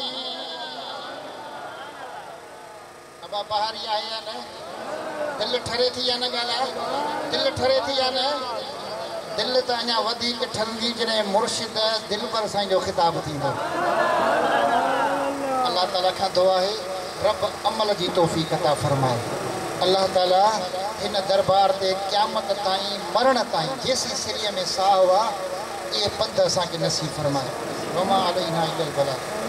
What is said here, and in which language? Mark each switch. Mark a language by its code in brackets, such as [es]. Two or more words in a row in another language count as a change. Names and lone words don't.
[sd] बहारी आहे या न दिल ठरे थी या न ॻाल्हाए दिल ठरे थी या न दिल त अञा वधीक ठरंदी जॾहिं मुर्शिद दिलबर साईं जो ख़िताब थींदो अल्लाह ताला खां दुआ आहे रब अमल जी तौफ़ीक़ अता फरमाए अल्लाह ताला हिन दरबार ते क़यामत ताईं मरण ताईं जेसीं सिरीअ में साह हुआ इहे पंध असांखे नसीब फरमाए [ar] وما علينا إلا البلاغ